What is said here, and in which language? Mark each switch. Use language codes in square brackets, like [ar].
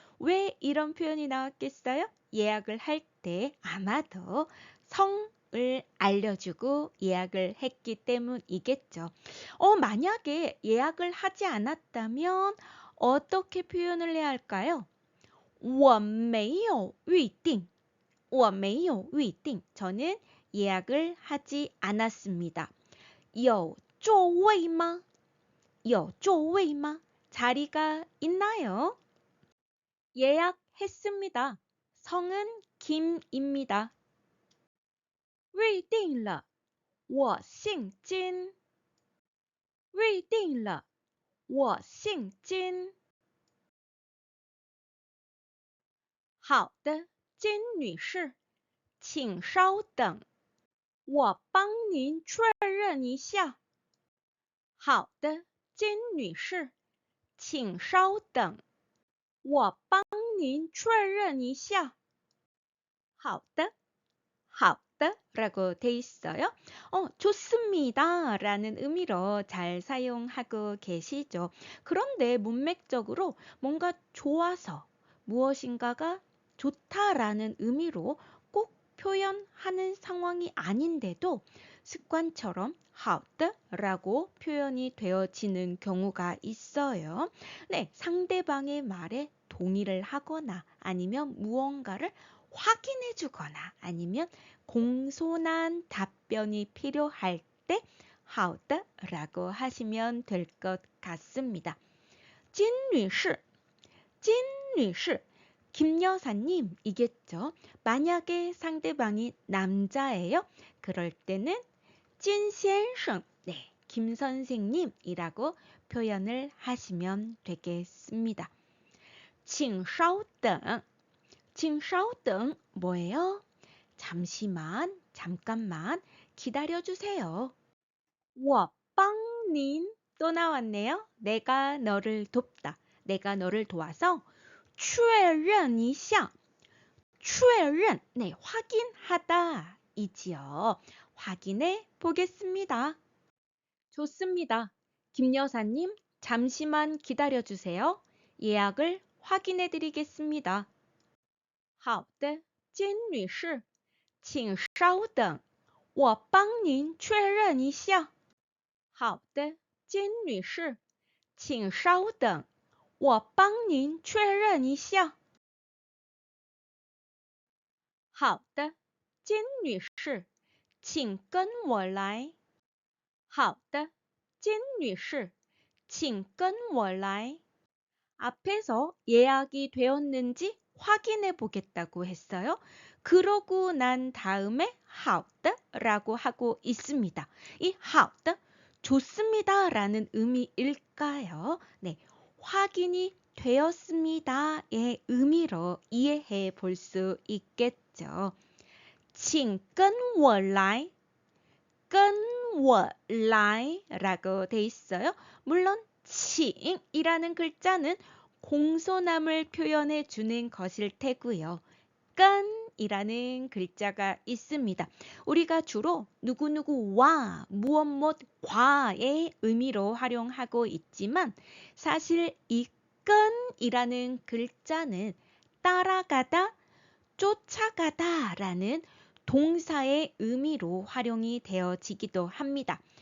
[ko] 왜 이런 표현이 나왔겠어요? 예약을 할 때 아마도 성을 알려주고 예약을 했기 때문이겠죠. 만약에 예약을 하지 않았다면 어떻게 표현을 해야 할까요? [zh] 我没有预定我没有预定 [ko] 저는 예약을 하지 않았습니다. [zh] 有座位吗?有座位吗? [ko] 자리가 있나요? 예약했습니다. 성은 김입니다. [zh] 预定了我姓金预定了我姓金好的，金女士，请稍等，我帮您确认一下。好的，金女士，请稍等，我帮您确认一下。好的，好的 [ko] 라고 돼 있어요. 좋습니다 라는 의미로 잘 사용하고 계시죠. 그런데 문맥적으로 뭔가 좋아서 무엇인가가 좋다라는 의미로 꼭 표현하는 상황이 아닌데도 습관처럼 好的라고 표현이 되어지는 경우가 있어요. 네, 상대방의 말에 동의를 하거나 아니면 무언가를 확인해 주거나 아니면 공손한 답변이 필요할 때 好的라고 하시면 될 것 같습니다. [zh] 金女士, 金女士, [ko] 김 여사님이겠죠. 만약에 상대방이 남자예요. 그럴 때는 金先生, 네, 김 선생님이라고 표현을 하시면 되겠습니다. [zh] 请稍等, 请稍等 [ko] 뭐예요? 잠시만, 잠깐만 기다려주세요. [zh] 我帮您 [ko] 또 나왔네요. 내가 너를 돕다. 내가 너를 도와서 [zh] 确认一下. [ko] 确认, 네, 확인하다 이지요. 확인해 보겠습니다. 좋습니다. 김 여사님, 잠시만 기다려주세요. 예약을 확인해 드리겠습니다. [zh] 好的，金女士，请稍等，我帮您确认一下。好的，金女士，请稍等，我帮您确认一下。好的，金女士，请跟我来。好的，金女士，请跟我来。 [ko] 앞에서 예약이 되었는지 확인해 보겠다고 했어요. 그러고 난 다음에 好的라고 하고 있습니다. 이 好的 좋습니다 라는 의미일까요? 네, 확인이 되었습니다의 의미로 이해해 볼 수 있겠죠. [zh] 请跟我来跟我来 [ko] 라고 돼 있어요. 물론 请이라는 글자는 공손함을 표현해 주는 것일 테고요. 跟이라는 글자가 있습니다. 우리가 주로 누구누구와 무엇과의 의미로 활용하고 있지만 사실 이 跟이라는 글자는 따라가다, 쫓아가다 라는 동사의 의미로 활용이 되어지기도 합니다.